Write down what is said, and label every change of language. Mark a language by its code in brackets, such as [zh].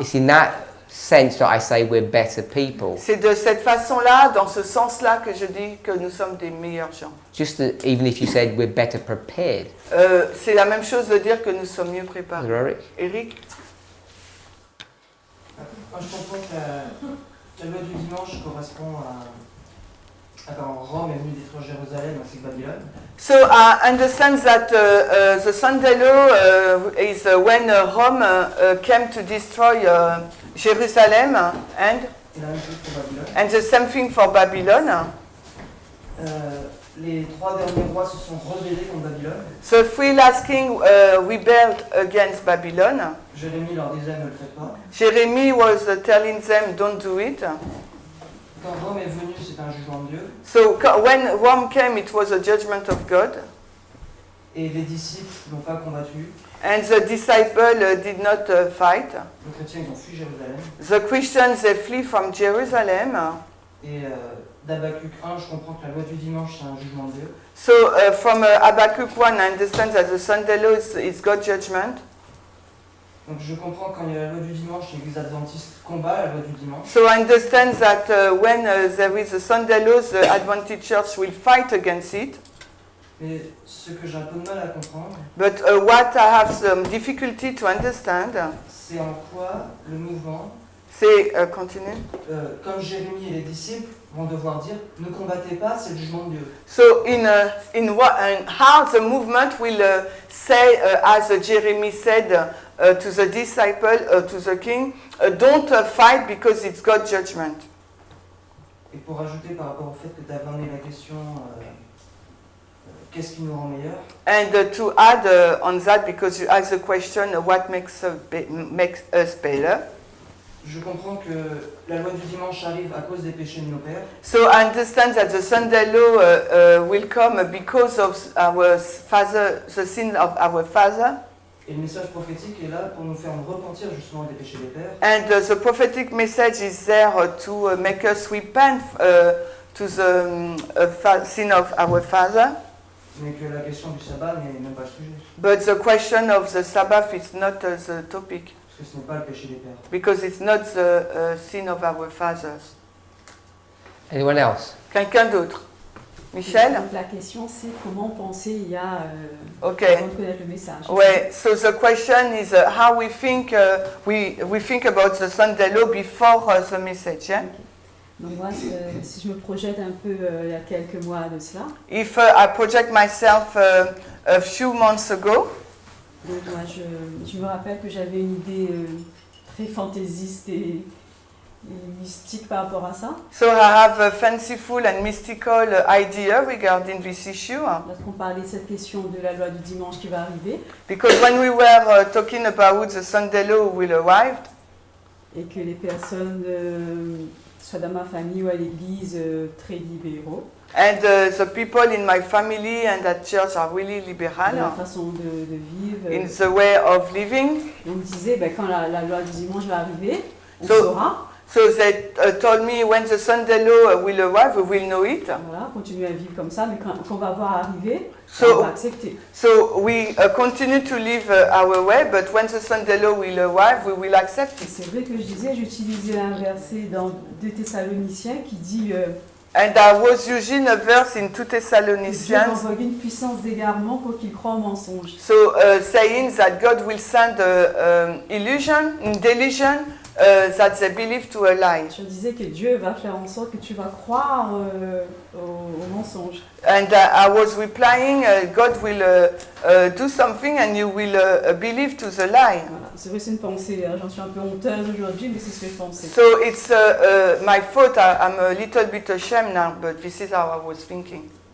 [en] It's in that sense that I say we're better people. [fr] C'est de cette façon-là, dans ce sens-là, que je dis que nous sommes des meilleurs gens. [en] Just that even if you said we're better prepared. [fr] C'est la même chose de dire que nous sommes mieux préparés. Eric? Eric? Moi, je comprends que la loi du dimanche correspond à quand Rome est venu détruire Jérusalem ainsi que Babylone. [en] So I understand that the Sunday law is when Rome came to destroy Jerusalem and [fr] Et la même chose pour Babylone. [en] and the same thing for Babylon. [fr] Les trois derniers rois se sont rebellés contre Babylone. [en] The three last kings rebelled against Babylon. [fr] Jérémie leur disait ne le faites pas. [en] Jeremy was telling them, don't do it. [fr] Quand Rome est venu, c'était un jugement de Dieu. [en] So when Rome came, it was a judgment of God. [fr] Et les disciples n'ont pas combattu. [en] And the disciples did not fight. [fr] Les chrétiens, ils ont fui Jérusalem. [en] The Christians, they flee from Jerusalem. [fr] Et d'Habakkuk 1, je comprends que la loi du dimanche, c'est un jugement de Dieu. [en] So from Habakkuk 1, I understand that the Sunday law is God's judgment. [fr] Donc je comprends quand il y a la loi du dimanche, l'Église adventiste combat la loi du dimanche. [en] So I understand that when there is a Sunday law, the Adventist Church will fight against it. [fr] Mais ce que j'ai un peu de mal à comprendre, [en] But what I have some difficulty to understand, [fr] c'est en quoi le mouvement, c'est continue. comme Jérémie et les disciples, vont devoir dire ne combattez pas, c'est le jugement de Dieu. [en] So in how the movement will say, as Jeremy said to the disciple, to the king, don't fight because it's God's judgment. [fr] Et pour ajouter par rapport au fait que tu as amené la question qu'est-ce qui nous rend meilleurs, [en] And to add on that, because you asked the question, what makes us better? [fr] je comprends que la loi du dimanche arrive à cause des péchés de nos pères. [en] So I understand that the Sunday law will come because of our father, the sin of our father. [fr] Et le message prophétique est là pour nous faire nous repentir justement des péchés des pères. [en] And the prophetic message is there to make us repent to the sin of our father. [fr] Mais que la question du sabbat n'est même pas le sujet. [en] But the question of the Sabbath is not the topic, [fr] Parce que ce n'est pas le péché des pères. [en] because it's not the sin of our fathers. Anyone else? [fr] Quelqu'un d'autre? Michel? Donc la question c'est comment penser il y a [en] Ok. [fr] avant de connaître le message. [en] Ouais, so the question is how we think we think about the Sunday law before the message. Yeah? [fr] Donc moi, si je me projette un peu il y a quelques mois de cela, [en] If I project myself a few months ago, [fr] donc moi je me rappelle que j'avais une idée très fantaisiste et mystique par rapport à ça. [en] so I have a fanciful and mystical idea regarding this issue. [fr] Lorsqu'on parlait de cette question de la loi du dimanche qui va arriver, [en] Because when we were talking about the Sunday law will arrive, [fr] et que les personnes, soit dans ma famille ou à l'église, très libéraux, [en] and the people in my family and at church are really [fr] dans la [en] liberal [fr] façon de vivre, [en] in the way of living. [fr] on me disait ben, quand la loi du dimanche va arriver, on [en] So- [fr] saura, [en] So they told me when the Sunday law will arrive, we will know it. [fr] voilà, continuer à vivre comme ça, mais quand on va voir arriver, [en] So- [fr] on va accepter. [en] So we continue to live our way, but when the Sunday law will arrive, we will accept [fr] Et [en] it. [fr] c'est vrai que je disais, j'utilisais un verset dans 2 Thessaloniciens qui dit [en] And I was using a verse in 2 [fr] que Dieu [en] Thessalonians, [fr] envoie une puissance d'égarement pour qu'ils croient au mensonge. [en] so saying that God will send delusion, that they believe to a lie. [fr] Je disais que Dieu va faire en sorte que tu vas croire au mensonge. [en] And I was replying, God will do something and you will believe to the lie. [fr] Voilà. C'est vrai, c'est une pensée, hein, j'en suis un peu honteuse aujourd'hui, mais c'est ce que je pensais. [en] So it's my fault. I'm a little bit ashamed now, but this is how I was thinking.